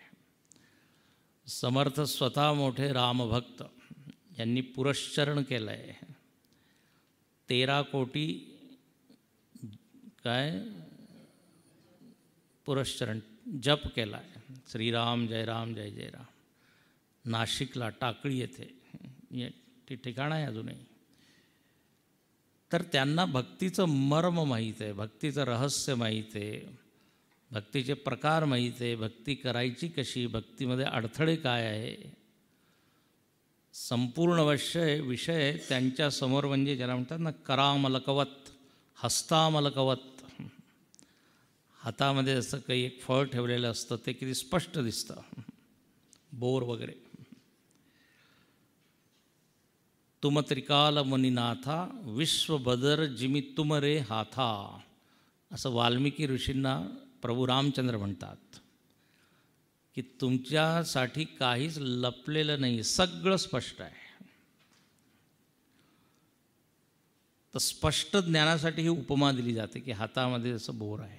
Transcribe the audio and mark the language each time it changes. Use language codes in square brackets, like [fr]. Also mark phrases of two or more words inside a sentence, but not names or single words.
[mr] समर्थ स्वतः मोठे रामभक्त यांनी पुरश्चरण केलं आहे. 13 कोटी काय पुरश्चरण जप केला आहे. श्रीराम जय राम जय जय राम. नाशिकला टाकळी येथे ती ठिकाणं आहे अजूनही. तर त्यांना भक्तीचं मर्म माहीत आहे, भक्तीचं रहस्य माहीत आहे, भक्तीचे प्रकार माहीत आहे, भक्ती करायची कशी, भक्तीमध्ये अडथळे काय आहे, संपूर्ण विषय त्यांच्यासमोर म्हणजे ज्याला म्हणतात ना [sa] करामलकवत, हस्तामलकवत. [mr] हातामध्ये असं काही एक फळ ठेवलेलं असतं ते किती स्पष्ट दिसतं, बोर वगैरे. [awa] तुम त्रिकाल मुनिनाथा विश्वबदर जिमी तुम रे हाथा, [mr] असं वाल्मिकी ऋषींना प्रभू रामचंद्र म्हणतात की तुमच्यासाठी काहीच लपलेलं नाही, सगळं स्पष्ट आहे. तर स्पष्ट ज्ञानासाठी ही उपमा दिली जाते की हातामध्ये जसं बोर आहे.